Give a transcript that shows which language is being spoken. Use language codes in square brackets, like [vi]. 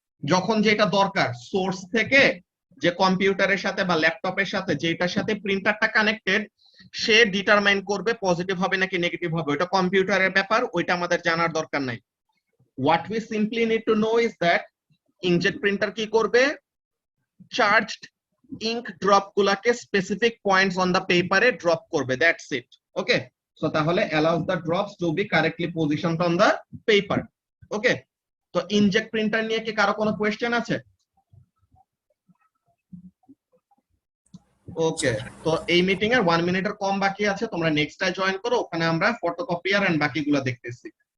[bn] যখন যেটা দরকার সোর্স থেকে, যে কম্পিউটারের সাথে বা ল্যাপটপের সাথে যেটার সাথে প্রিন্টারটা কানেক্টেড, সে ডিটারমাইন করবে পজিটিভ হবে নাকি নেগেটিভ হবে। ওটা কম্পিউটারের ব্যাপার, ওইটা আমাদের জানার দরকার নাই। [en] what we simply need to know is that inkjet printer [bn] কি করবে? চার্জড ইঙ্ক ড্রপ গুলাকে স্পেসিফিক পয়েন্টস অন দা পেপারে ড্রপ করবে, [en] That's it. Okay, so তাহলে allows the drops to be correctly positioned on the paper. [bn] ওকে, তো inject printer নিয়ে কি কারো কোনো কোয়েশ্চেন আছে? ওকে, তো এই মিটিং এর 1 মিনিটের কম বাকি আছে, তোমরা নেক্সটটায় জয়েন করো, ওখানে আমরা ফটোকপিয়ার এন্ড বাকিগুলো দেখতেছি।